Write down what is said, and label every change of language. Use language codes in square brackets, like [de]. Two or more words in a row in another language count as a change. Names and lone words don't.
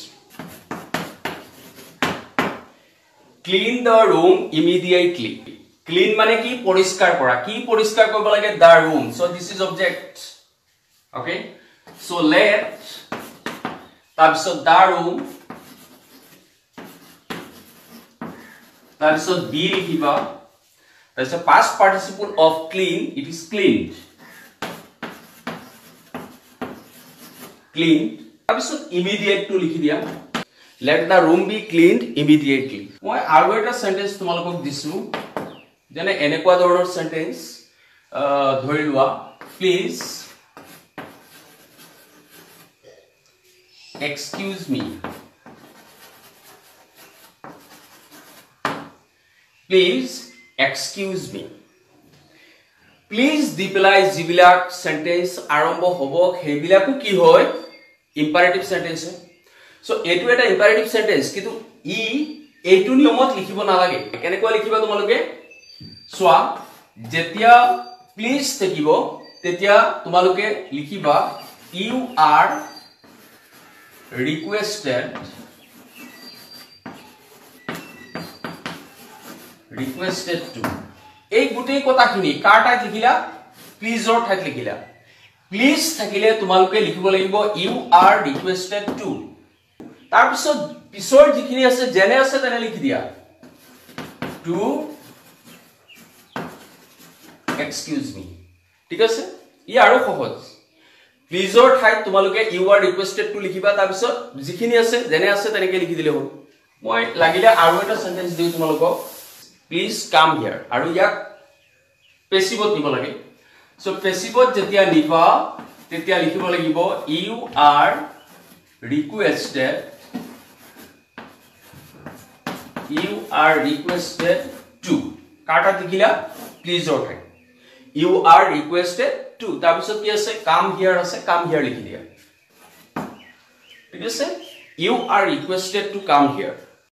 [en] Clean the room immediately. [as] Clean মানে কি, পৰিষ্কাৰ কৰা, কি পৰিষ্কাৰ কৰিব লাগে, [en] the room. So this is object. Okay, so let, [as] তাৰ পিছত [en] the room, [as] তাৰ পিছত be লিখিবা, তাৰ পিছত [en] past participle of clean, it is cleaned. Cleaned, [as] তাৰ পিছত [en] immediate to [as] লিখি দিয়া, [en] let the room be cleaned immediately. [as] মই আৰু এটা সেন্টেন্স তোমালোকক দিছো, যেনে এনেকুৱা ধৰণৰ সেন্টেন্স ধৰি লোৱা, [en] প্লিজ excuse me, please excuse me. [as] Please দি পেলাই যিবিলাক সেন্টেন্স আৰম্ভ হ'ব সেইবিলাকো কি হয়, [en] imperative sentence [as] হয়। সো এটো এটা [en] imperative sentence, [as] কিন্তু ই এইটো নিয়মত লিখিব নালাগে। কেনেকৈ লিখিবা তোমালোকে সোৱা, যেতিয়া প্লিজ থাকিব তেতিয়া তোমালোকে লিখিবা [en] you are requested to, [as] এই গুটেই কথাখিনি কাৰ ঠাইত লিখিলা, প্লিজৰ ঠাইত লিখিলা। প্লিজ থাকিলে তোমালোকে লিখিব লাগিব [en] you are requested to, [as] তাৰ পিছত পিছৰ যিখিনি আছে যেনে আছে তেনে লিখি দিয়া, [en] to excuse me। [as] ঠিক আছে, ই আৰু সহজ। প্লিজৰ ঠাইত তোমালোকে [en] you are requested to [as] লিখিবা, তাৰ পিছত যিখিনি আছে যেনে আছে তেনেকৈ লিখি দিলে হ'ল। মই লাগিলে আৰু এটা সেন্টেন্স দিও তোমালোকক, [en] please come here, [as] আৰু ইয়াক পেসিভত দিব লাগে। সো পেসিভত যেতিয়া লিখা তেতিয়া লিখিব লাগিব [en] you are requested to, [as] কাটা লিখিলা প্লিজৰ ঠাইত [en] you are requested to, [as] তাৰ পিছত কি আছে, [en] come here [as] আছে, [en] come here [as] লিখি দিয়া। ঠিক আছে, [en] you are requested to come here.